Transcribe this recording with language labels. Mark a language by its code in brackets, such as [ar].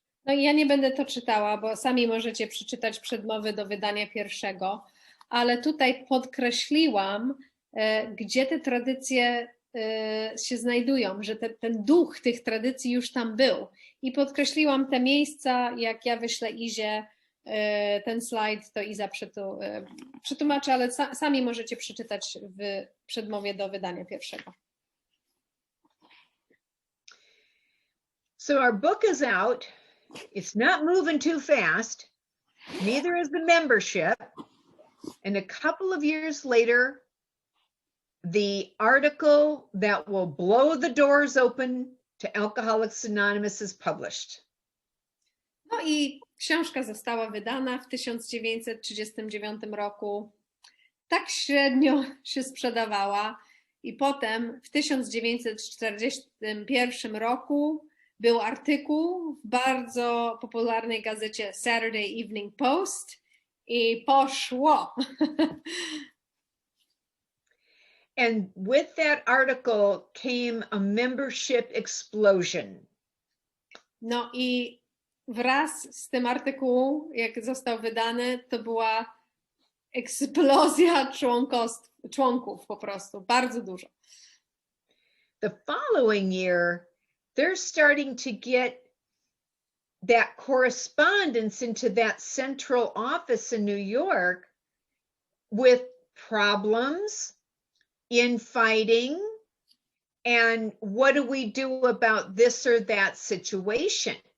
[pl] No i ja nie będę to czytała, bo sami możecie przeczytać przedmowy do wydania pierwszego, ale tutaj podkreśliłam, gdzie te tradycje się znajdują, że ten duch tych tradycji już tam był. I podkreśliłam te miejsca, jak ja wyślę Izie ten slajd, to Iza przetłumaczy, ale sami możecie przeczytać w przedmowie do wydania pierwszego. [en] So our book is out. It's not moving too fast. Neither is the membership. And a couple of years later, the article that will blow the doors open to Alcoholics Anonymous is published. [pl] No i książka została wydana w 1939 roku. Tak średnio się sprzedawała i potem w 1941 roku był artykuł w bardzo popularnej gazecie Saturday Evening Post i poszło. [en] And with that article came a membership explosion. [pl] No i wraz z tym artykułem, jak został wydany, to była eksplozja członków po prostu, bardzo dużo. [en] The following year, they're starting to get that correspondence into that central office in New York with problems, infighting, and what do we do about this or that situation?